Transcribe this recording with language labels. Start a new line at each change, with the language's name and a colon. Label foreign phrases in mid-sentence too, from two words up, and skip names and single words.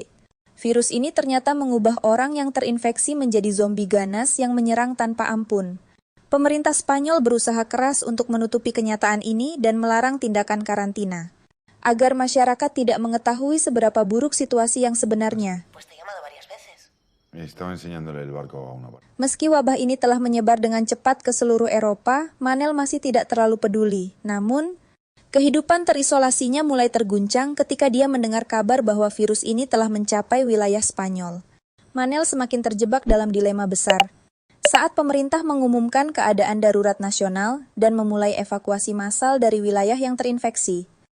Indonesian: Virus ini ternyata mengubah orang yang terinfeksi menjadi zombie ganas yang menyerang tanpa ampun. Pemerintah Spanyol berusaha keras untuk menutupi kenyataan ini dan melarang tindakan karantina, agar masyarakat tidak mengetahui seberapa buruk situasi yang sebenarnya.
Spanish: Estaba enseñándole el barco a una barca.
Indonesian: Meski wabah ini telah menyebar dengan cepat ke seluruh Eropa, Manel masih tidak terlalu peduli. Namun, kehidupan terisolasinya mulai terguncang ketika dia mendengar kabar bahwa virus ini telah mencapai wilayah Spanyol. Manel semakin terjebak dalam dilema besar. Saat pemerintah mengumumkan keadaan darurat nasional dan memulai evakuasi massal dari wilayah yang terinfeksi.